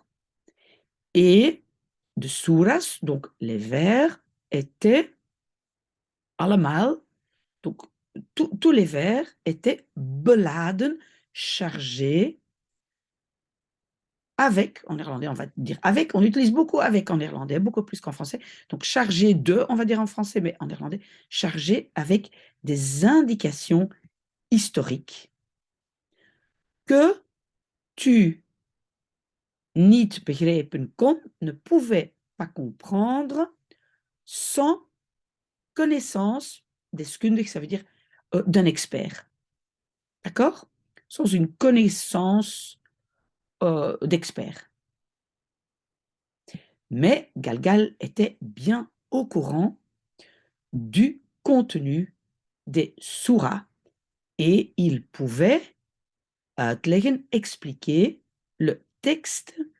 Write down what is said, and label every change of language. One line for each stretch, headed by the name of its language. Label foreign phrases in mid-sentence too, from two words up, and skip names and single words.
French: Et de suras, donc les vers, étaient allemaal, donc tous les vers étaient beladen, chargés, avec, en néerlandais, on va dire avec, on utilise beaucoup avec en néerlandais, beaucoup plus qu'en français. Donc, chargé de, on va dire en français, mais en néerlandais, chargé avec des indications historiques que tu
Dutch: niet begrijpen kon,
French: ne pouvait pas comprendre sans connaissance deskundig, ça veut dire d'un expert. D'accord? Sans une connaissance d'expert. Mais Galgal était bien au courant du contenu des souras et il pouvait uitleggen, expliquer le texte